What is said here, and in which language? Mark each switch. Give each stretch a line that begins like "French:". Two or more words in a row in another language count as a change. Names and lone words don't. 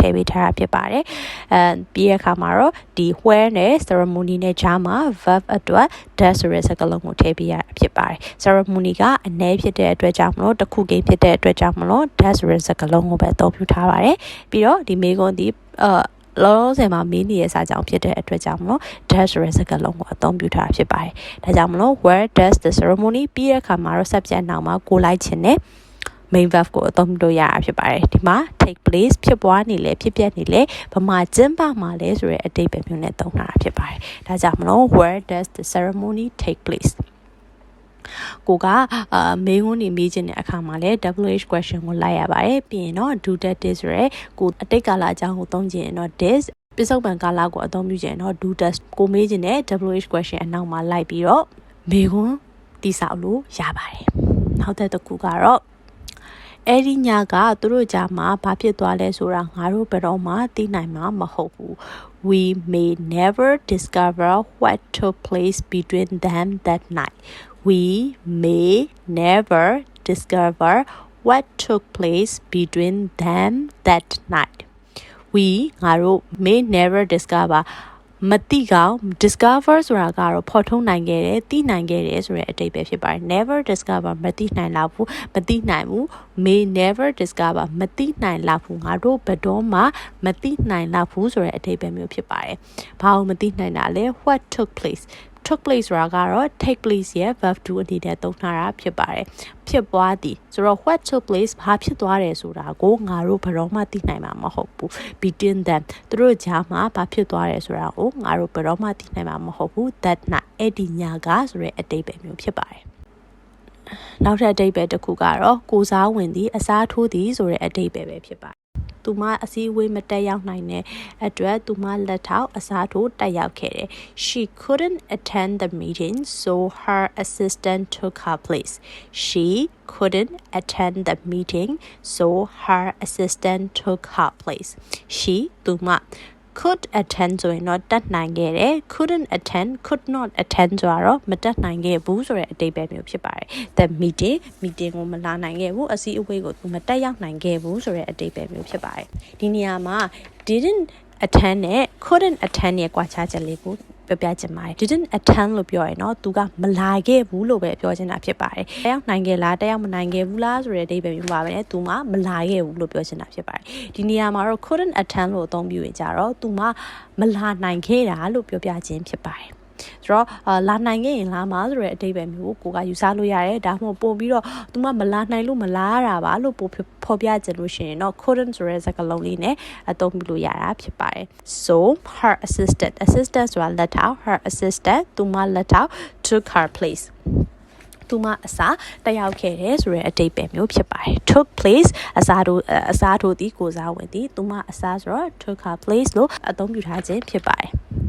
Burmese: ည့်ပေးထားတာဖြစ်ပါတယ်ပြီးရခါမှာတော့ဒီ where နဲ့ ceremony နဲ့ကြားမှာ verb အတွက် does ဆိုတဲ့စကားလုံးကိုထည့်ပေးရဖြစ်ပါတယ် ceremony ကအနည်းဖြစ်တဲ့အတွက်ကြောင့်မလို့တစ်ခုကိန်းဖြစ်တဲ့အတွက်ကြောင့်မလို့ does ဆိုတဲ့စကားလုံးကိုပဲအသုံးပြုထားပါတယ်ပြီးတော့ဒီမေးခွန်းဒီ လောလောဆယ်မှာမေးနေတဲ့စာကြောင်းဖြစ်တဲ့အတွက်ကြောင့်မလို့ does ဆိုတဲ့စကားလုံးကိုအသုံးပြုထားဖြစ်ပါတယ်ဒါကြောင့်မလို့
English: where does the ceremony
Burmese: ပြီးတဲ့အခါမှာတော့ subject နောက်မှာကိုလိုက်ခြင်းနဲ့
English: main verb
Burmese: ကိုအသုံးပြုလို့ ရတာဖြစ်ပါတယ်ဒီမှာ
English: take place
Burmese: ဖြစ်ပွားနေလဲဖြစ်ပျက်နေလဲဘာမှကျင်းပမှာလဲဆိုတဲ့အဓိပ္ပာယ်မျိုးနဲ့သုံးထားတာဖြစ်ပါတယ်ဒါကြောင့်မလို့ where
English: does the ceremony take place
Burmese: ကိုကမေးခွန်းနေမေးခြင်းတဲ့အခါမှာလဲ
English: WH question
Burmese: ကိုလိုက်ရပါတယ်ပြီးရင်တော့
English: do that this
Burmese: ဆိုရဲကို အတိတ်ကာလအကြောင်းကိုသုံးခြင်းရင်တော့ this ပြစ္ဆုတ်ပံကာလကိုအသုံးပြုခြင်းတော့
English: do that
Burmese: ကိုမေးခြင်းတဲ့
English: WH question
Burmese: အနောက်မှာလိုက်ပြီးတော့မေးခွန်းတိဆောက်လို့ရပါတယ်နောက်တစ်ခုကတော့အဲ့ဒီညကသူတို့ကြားမှာဘာဖြစ်သွားလဲဆိုတာငါတို့ဘယ်တော့မှသိနိုင်မှာမဟုတ်ဘူး
English: We may never discover what took place between them that night. We may never discover what took place between them that night.
Burmese: We ငါတို့
English: may never discover
Burmese: မသိကောင် discover ဆိုတာကတော့ဖော်ထုတ်နိုင်ခဲ့တယ်သိနိုင်ခဲ့တယ်ဆိုတဲ့အဓိပ္ပာယ်ဖြစ်ပါတယ်
English: never discover
Burmese: မသိနိုင်လောက်ဘူးမသိနိုင်ဘူး
English: may never discover
Burmese: မသိနိုင်လောက်ဘူးငါတို့ဘယ်တော့မှမသိနိုင်လောက်ဘူးဆိုတဲ့အဓိပ္ပာယ်မျိုးဖြစ်ပါတယ်ဘာလို့မသိနိုင်တာလဲ
English: what took place took place
Burmese: ဆိုတာကတော့
English: take place
Burmese: ရဲ့
English: verb to
Burmese: အနေနဲ့သုံးထားတာဖြစ်ပါတယ်ဖြစ်ပွားသည်ဆိုတော့
English: what took place
Burmese: ဘာဖြစ်သွားတယ်ဆိုတာကိုငါတို့ဘယ်တော့မှသိနိုင်မှာ မဟုတ်ဘူး
English: between them
Burmese: သူတို့ကြားမှာဘာဖြစ်သွားတယ်ဆိုတာကိုငါတို့ဘယ်တော့မှသိနိုင်မှာမဟုတ်ဘူး
English: that night
Burmese: အဲ့ဒီညကဆိုတဲ့အဓိပ္ပာယ်မျိုးဖြစ်ပါတယ်နောက်ထပ်အဓိပ္ပာယ်တစ်ခုကတော့ကိုစားဝင်သည်အစားထိုးသည်ဆိုတဲ့အဓိပ္ပာယ်ပဲဖြစ်ပါတယ်သူမအစည်းအဝေးမတက်ရောက်နိုင်တဲ့အတွက်သူမလက်ထောက်အစားထိုးတက်ရောက်ခဲ့တယ်
English: She couldn't attend the meeting so her assistant took her place She couldn't attend the meeting so her assistant took her place She သူမ could attend
Burmese: ဆိုရင်တော့တက်နိုင်ခဲ့တယ်
English: couldn't attend could not attend
Burmese: ဆိုတော့မတက်နိုင်ခဲ့ဘူးဆိုတဲ့အဓိပ္ပာယ်မျိုးဖြစ်ပါတယ်
English: the meeting
Burmese: ကိုမလာနိုင်ခဲ့ဘူးအစည်းအဝေးကိုသူ မတက်ရောက်နိုင်ခဲ့ဘူးဆိုတဲ့အဓိပ္ပာယ်မျိုးဖြစ်ပါတယ်ဒီနေရာမှာ
English: didn't attend
Burmese: နဲ့
English: couldn't attend
Burmese: ရဲ့ကွာခြားချက်လေးကိုပြောပြချင်ပါတယ်
English: didn't attend
Burmese: လို့ပြောရင်တော့သူကမလာခဲ့ဘူးလို့ပဲပြောချင်တာ ဖြစ်ပါတယ်တက်ရောက်နိုင်ခဲ့လားတက်ရောက်မနိုင်ခဲ့ဘူးလားဆိုတဲ့အဓိပ္ပာယ်မျိုးပါပဲသူမလာခဲ့ဘူးလို့ပြောချင်တာဖြစ်ပါတယ်ဒီနေရာမှာတော့
English: couldn't attend
Burmese: လို့အသုံး ပြုရင်ကြတော့သူမလာနိုင်ခဲ့တာလို့ပြောပြခြင်းဖြစ်ပါတယ်ဆိုတော့လာနိုင်ခဲ့ရင်လာမှာဆိုတဲ့အဓိပ္ပာယ် မျိုးကိုယူဆလို့ရတယ်ဒါမှမဟုတ်ပို့ပြီးတော့သူမမလာနိုင်လို့မလာရတာပါလို့ပို့ဖော်ပြချင်လို့ရှိရင်တော့ couldn't ဆိုတဲ့စကားလုံးလေးနဲ့အသုံးပြုလို့ရတာဖြစ်ပါတယ်
English: so her assistant
Burmese: ဆိုတာလက်ထောက်
English: her assistant
Burmese: သူမလက်ထောက်
English: took her place
Burmese: သူမအစားတက်ရောက်ခဲ့တယ်ဆိုတဲ့အဓိပ္ပာယ်မျိုးဖြစ်ပါတယ်
English: took place
Burmese: အစားထိုးသည်ကိုစားဝင်သည်သူမအစားဆိုတော့
English: took her place
Burmese: လို့အသုံးပြုထားခြင်းဖြစ်ပါတယ်